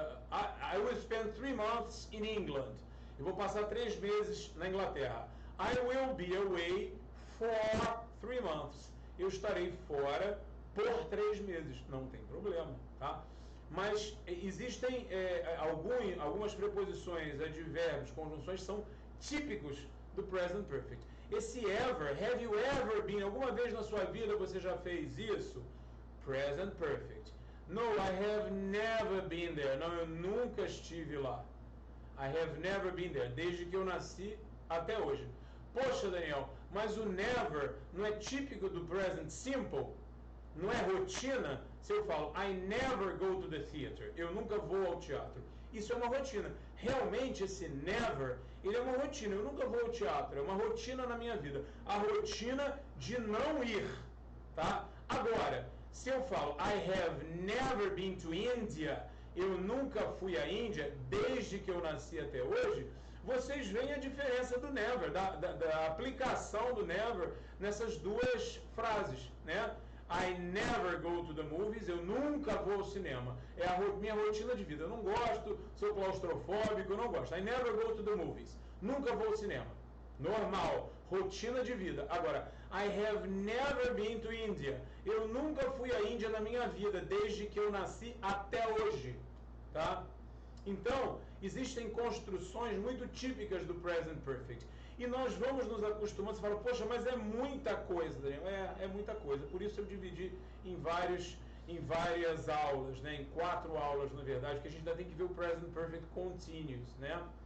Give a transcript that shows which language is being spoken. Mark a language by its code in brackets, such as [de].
[en] I will spend 3 months in England. [pt] Eu vou passar 3 meses na Inglaterra. [en] I will be away for 3 months. [pt] Eu estarei fora por 3 meses. Não tem problema, tá? Mas existem algumas preposições, advérbios, conjunções são típicos do present perfect. Esse ever, [en] have you ever been, [pt] alguma vez na sua vida você já fez isso? Present perfect. [en] No, I have never been there. [pt] Não, eu nunca estive lá. [en] I have never been there. [pt] Desde que eu nasci até hoje. Poxa, Daniel, mas o never não é típico do present simple? Não é rotina? Se eu falo, [en] I never go to the theater. [pt] Eu nunca vou ao teatro. Isso é uma rotina. Realmente, esse never, ele é uma rotina. Eu nunca vou ao teatro. É uma rotina na minha vida. A rotina de não ir. Tá? Agora, se eu falo, [en] I have never been to India, [pt] eu nunca fui à Índia desde que eu nasci até hoje, vocês veem a diferença do never, da aplicação do never nessas duas frases, né? [en] I never go to the movies, [pt] eu nunca vou ao cinema. É a minha rotina de vida. Eu não gosto, sou claustrofóbico, eu não gosto. [en] I never go to the movies. [pt] Nunca vou ao cinema. Normal, rotina de vida. [en] Agora, I have never been to India. [pt] Eu nunca fui à Índia na minha vida, desde que eu nasci até hoje. Tá? Então, existem construções muito típicas do present perfect. E nós vamos nos acostumando. Você fala, poxa, mas é muita coisa, Daniel. É muita coisa. Por isso eu dividi em várias aulas, né? Em 4 aulas, na verdade, porque a gente ainda tem que ver o present perfect continuous, né?